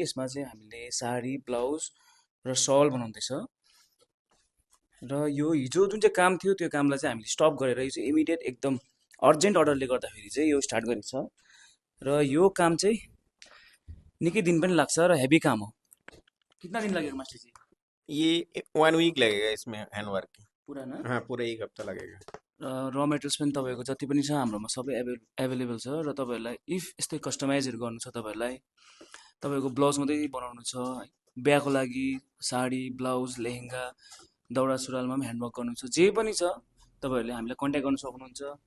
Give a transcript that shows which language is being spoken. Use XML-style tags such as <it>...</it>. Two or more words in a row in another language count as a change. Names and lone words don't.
<ne>यसमा चाहिँ हामीले साडी ब्लाउज र सल बनाउँदैछ। र यो हिजो जुन चाहिँ काम थियो त्यो कामलाई चाहिँ हामीले स्टप गरेर यो चाहिँ इमिडिएट एकदम अर्जेन्ट अर्डरले गर्दाखेरि चाहिँ यो स्टार्ट गरेको छ। र यो काम चाहिँ निकै दिन पनि लाग्छ र हेभी काम हो।</ne> <hi>कितना दिन लगेगा मास्टर जी? ये 1 वीक लगेगा इसमें हैंडवर्क की। पूरा ना? हाँ, पूरा 1 हफ्ता लगेगा।</hi> <ne>र मेटेरियल्स पनि तपाईँको जति पनि छ हाम्रोमा सबै एभाइलेबल छ। र तपाईँहरूलाई इफ यस्तै कस्टमाइजहरू गर्नु छ, तपाईँको ब्लाउज मात्रै बनाउनु छ है, बिहाको लागि साडी ब्लाउज लेहेङ्गा दौरा सुरुवालमा पनि ह्यान्डवर्क गर्नु छ, जे पनि छ तपाईँहरूले हामीलाई कन्ट्याक्ट गर्न सक्नुहुन्छ।</ne>